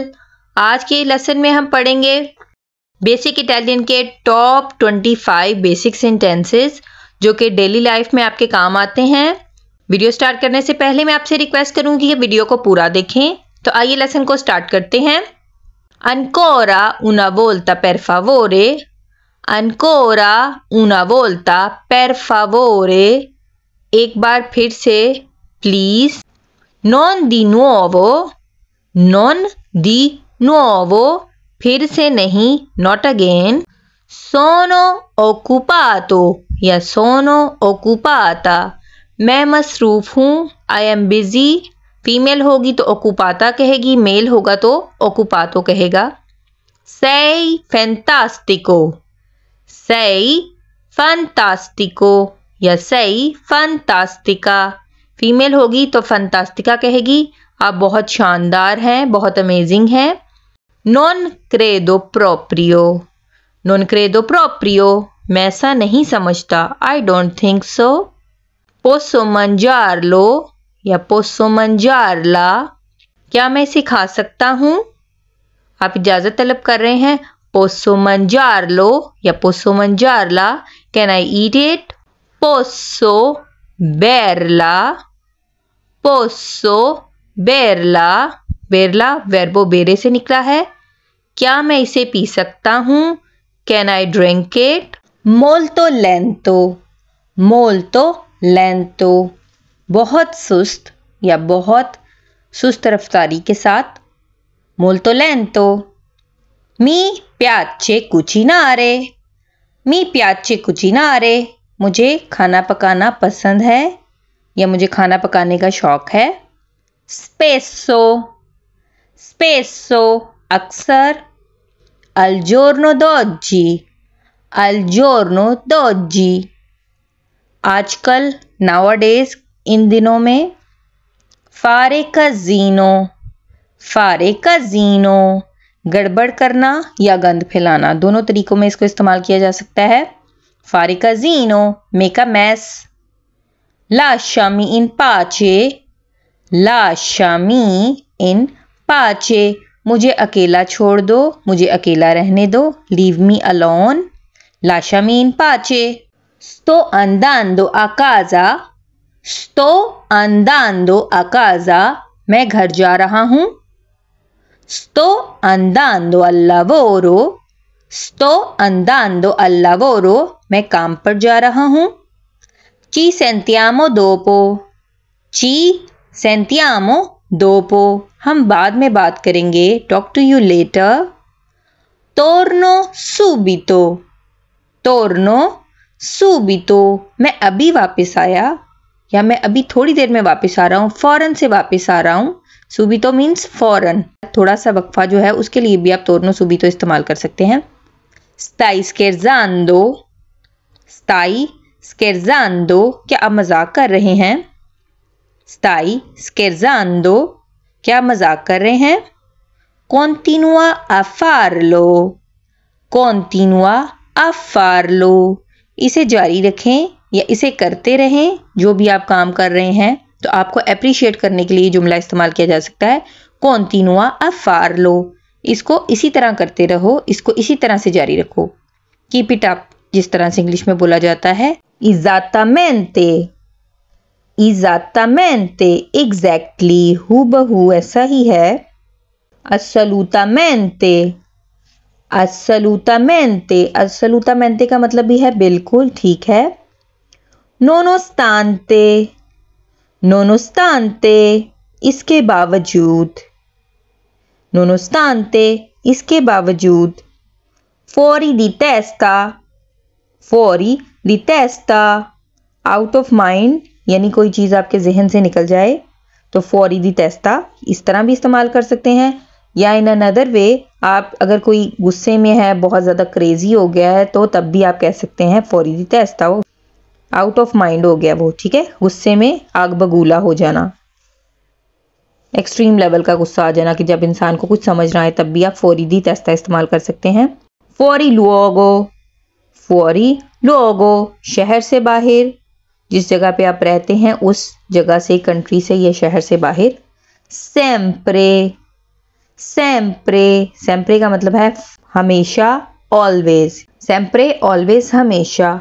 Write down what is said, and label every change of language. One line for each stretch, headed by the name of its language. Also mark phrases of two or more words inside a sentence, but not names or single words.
Hindi: आज के लेसन में हम पढ़ेंगे
English: basic Italian
Hindi: के
English: top 25 basic sentences
Hindi: जो कि
English: daily life
Hindi: में आपके काम आते हैं।
English: video start
Hindi: करने से पहले मैं आपसे रिक्वेस्ट करूंगी कि वीडियो को पूरा देखें। तो आइए लेसन को स्टार्ट करते हैं।
Italian: Ancora una volta per favore, ancora una volta per favore,
Hindi: एक बार फिर से प्लीज।
Italian: non di nuovo, non di nuovo,
Hindi: फिर से नहीं,
English: not again।
Italian: sono occupato या sono occupata,
Hindi: मैं मसरूफ हूँ,
English: I am busy।
Hindi: फीमेल होगी तो ओकुपाता कहेगी, मेल होगा तो ओकुपातो कहेगा।
Italian: sei fantastico, sei fantastico या sei fantastica,
Hindi: फीमेल होगी तो फंतास्टिका कहेगी, आप बहुत शानदार हैं, बहुत अमेजिंग हैं।
Italian: non credo proprio, non credo proprio,
Hindi: मैं ऐसा नहीं समझता,
English: I don't think so।
Italian: posso mangiarlo या posso mangiarla,
Hindi: क्या मैं इसे खा सकता हूँ, आप इजाजत तलब कर रहे हैं।
Italian: posso mangiarlo या posso mangiarla,
English: can I eat it।
Italian: posso berla, posso berla, berla verbo bere
Hindi: से निकला है, क्या मैं इसे पी सकता हूँ,
English: can I drink it।
Italian: molto lento, molto lento,
Hindi: बहुत सुस्त या बहुत सुस्त रफ्तारी के साथ,
Italian: molto lento। mi piace cucinare, mi piace cucinare,
Hindi: मुझे खाना पकाना पसंद है या मुझे खाना पकाने का शौक है।
Italian: spesso, spesso, अक्सर। al giorno d'oggi, al giorno d'oggi,
Hindi: आजकल, nowadays, इन दिनों में।
Italian: fare casino, fare casino,
Hindi: गड़बड़ करना या गंद फैलाना, दोनों तरीकों में इसको इस्तेमाल किया जा सकता है।
Italian: fare casino,
English: make a mess.
Italian: lasciami in pace, lasciami in pace,
Hindi: मुझे अकेला छोड़ दो, मुझे अकेला रहने दो,
English: leave me alone।
Italian: lasciami in pace। sto andando a casa, sto andando a casa,
Hindi: मैं घर जा रहा हूँ।
Italian: sto andando al lavoro, sto andando al lavoro,
Hindi: मैं काम पर जा रहा हूँ।
Italian: ci sentiamo dopo, ci sentiamo dopo,
Hindi: हम बाद में बात करेंगे,
English: talk to you later।
Italian: torno subito, torno subito,
Hindi: मैं अभी वापस आया या मैं अभी थोड़ी देर में वापस आ रहा हूँ, फौरन से वापस आ रहा हूँ। subito मीन्स फौरन, थोड़ा सा वक्फा जो है उसके लिए भी आप
Italian: torno subito
Hindi: इस्तेमाल कर सकते हैं।
Italian: stai scherzando, stai scherzando,
Hindi: क्या आप मजाक कर रहे हैं।
Italian: stai scherzando,
Hindi: क्या मजाक कर रहे हैं।
Italian: continua a farlo, continua a farlo,
Hindi: इसे जारी रखें या इसे करते रहें, जो भी आप काम कर रहे हैं तो आपको अप्रिशिएट करने के लिए जुमला इस्तेमाल किया जा सकता है।
Italian: continua a farlo,
Hindi: इसको इसी तरह करते रहो, इसको इसी तरह से जारी रखो।
English: keep it up,
Hindi: जिस तरह से इंग्लिश में बोला जाता है।
Italian: esattamente, esattamente,
English: exactly,
Hindi: हूबहू ऐसा ही है। assolutamente, assolutamente, assolutamente का मतलब भी है बिल्कुल, ठीक है।
Italian: nonostante, nonostante,
Hindi: इसके बावजूद, nonostante, इसके बावजूद।
Italian: fuori di testa, fuori di testa,
English: out of mind,
Hindi: यानी कोई चीज़ आपके जहन से निकल जाए तो
Italian: fuori di testa
Hindi: इस तरह भी इस्तेमाल कर सकते हैं। या
English: in another way,
Hindi: आप अगर कोई गुस्से में है, बहुत ज़्यादा क्रेजी हो गया है, तो तब भी आप कह सकते हैं
Italian: fuori di testa,
Hindi: वो
English: out of mind
Hindi: हो गया वो, ठीक है। गुस्से में आग बगूला हो जाना,
English: extreme level
Hindi: का गुस्सा आ जाना कि जब इंसान को कुछ समझ रहा है, तब भी आप
Italian: fuori di testa
Hindi: इस्तेमाल कर सकते हैं।
Italian: fuori luogo, fuori luogo,
Hindi: शहर से बाहर। जिस जगह पे आप रहते हैं उस जगह से, कंट्री से या शहर से बाहर।
Italian: sempre, sempre,
Hindi: सेम्प्रे का मतलब है हमेशा, ऑलवेज। सेम्प्रे ऑलवेज, हमेशा।